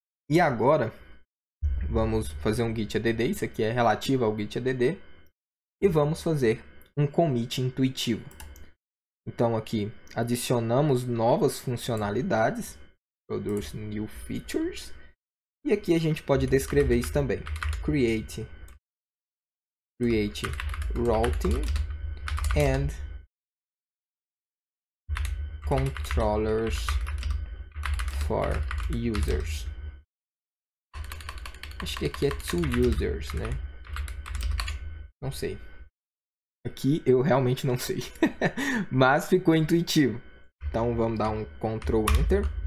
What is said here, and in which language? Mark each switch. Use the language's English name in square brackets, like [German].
[Portuguese] E agora, vamos fazer um git add. Isso aqui é relativo ao git add. E vamos fazer um commit intuitivo. Então aqui adicionamos novas funcionalidades, [English] produce new features, [Portuguese] e aqui a gente pode descrever isso também. [English] Create routing and controllers for users. [Portuguese] Acho que aqui é to users, né? Não sei. Aqui eu realmente não sei. Mas ficou intuitivo. Então vamos dar um Ctrl Enter.